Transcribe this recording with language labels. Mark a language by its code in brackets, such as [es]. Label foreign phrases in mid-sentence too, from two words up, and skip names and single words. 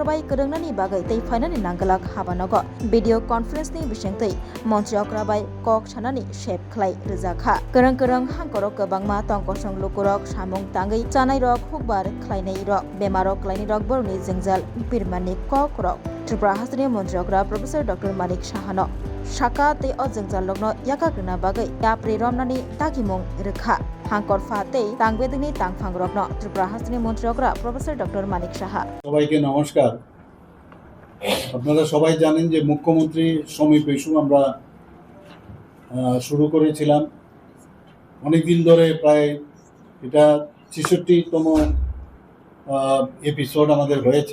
[trp] बाय करंगनानि बागै तै फाइनानि नांगलाक हाबानगो भिडियो कॉन्फ्रेंसनि बिसिंगतै मन्त्रियकरा बाय कक सानानि शेप खलाय रोजाखा करं हांकरक गोबांमा तंकसं लोकरक सामुं तांगै चानाय रक हुकबार खलायनाय रक बेमारक खलायनि रक बरनि जेंजाल बिरमानि कक रक त्रिपुरा हासनि मन्त्रियकरा प्रोफेसर डॉक्टर मानिक साहानो शाखा ते अजेंजाल लगनो याकाग्रना बागै याप्रि रमनानि तागिमुं रेखा हांकर फाते तांगबेदिनि तांफां रगनो त्रिपुरा हासनि मन्त्रियकरा प्रोफेसर डॉक्टर मानिक साहा [bn] সবাইকে নমস্কার। আপনারা সবাই জানেন যে মুখ্যমন্ত্রী সমী পেশু আমরা শুরু করেছিলাম অনেক দিন ধরে, প্রায় এটা ৬৬তম এপিসোড আমাদের হয়েছে।